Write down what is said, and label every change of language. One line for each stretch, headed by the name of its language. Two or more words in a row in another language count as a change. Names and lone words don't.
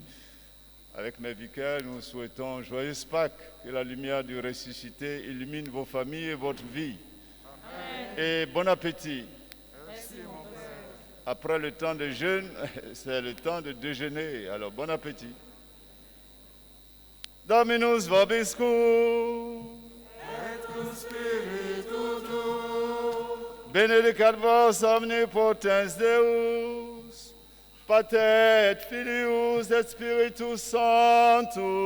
French: Avec mes vicaires, nous souhaitons joyeuse Pâques, que la lumière du ressuscité illumine vos familles et votre vie. Amen. Et bon appétit. Merci, mon Père. Après le temps de jeûne, c'est le temps de déjeuner. Alors bon appétit.
Latin: Dominus vobiscum. Et cum spiritu tuo. Benedicat vos omnipotens Deus, Pater et Filius et Spiritus Sanctus.